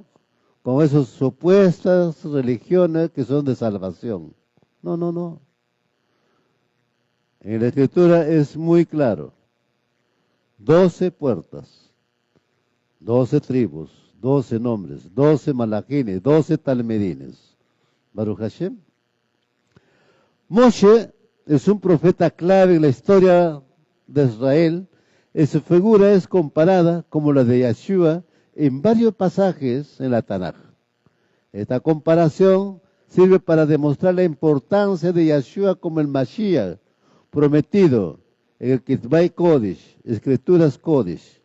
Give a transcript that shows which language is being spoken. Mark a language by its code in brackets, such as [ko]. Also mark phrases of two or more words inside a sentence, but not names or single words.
[es] Con esas supuestas religiones que son de salvación. No, no, no. En la Escritura es muy claro. 12 puertas, 12 tribus, 12 nombres, 12 malachines, 12 talmedines. [he] ברוך השם. [es] Moshe es un profeta clave en la historia de Israel. Su figura es comparada como la de Yeshua en varios pasajes en la Tanaj. Esta comparación sirve para demostrar la importancia de Yeshua como el Mashiach prometido en el [he] כתבי קודש, [es] Escrituras Kodesh.